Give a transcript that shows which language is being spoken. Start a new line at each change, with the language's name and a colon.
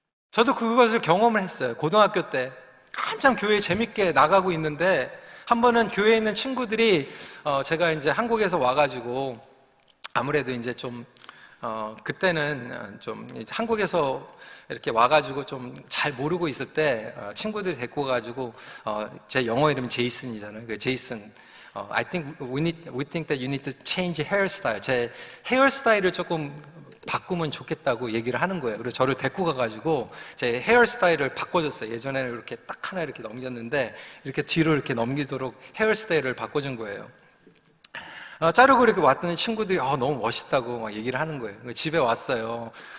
Korean: 저도 그것을 경험을 했어요. 고등학교 때 한참 교회 재밌게 나가고 있는데 한 번은 교회에 있는 친구들이 제가 이제 한국에서 와가지고 아무래도 이제 좀 그때는 좀 한국에서 이렇게 와가지고 좀 잘 모르고 있을 때 친구들이 데리고 가지고 제 영어 이름이 제이슨이잖아요.
English: 그 제이슨, I think we think that you need to change hairstyle.
Korean: 제 헤어스타일을 조금 바꾸면 좋겠다고 얘기를 하는 거예요. 그래서 저를 데리고 가가지고 제 헤어스타일을 바꿔줬어요. 예전에는 이렇게 딱 하나 이렇게 넘겼는데 이렇게 뒤로 이렇게 넘기도록 헤어스타일을 바꿔준 거예요. 자르고 이렇게 왔더니 친구들이 너무 멋있다고 막 얘기를 하는 거예요. 집에 왔어요.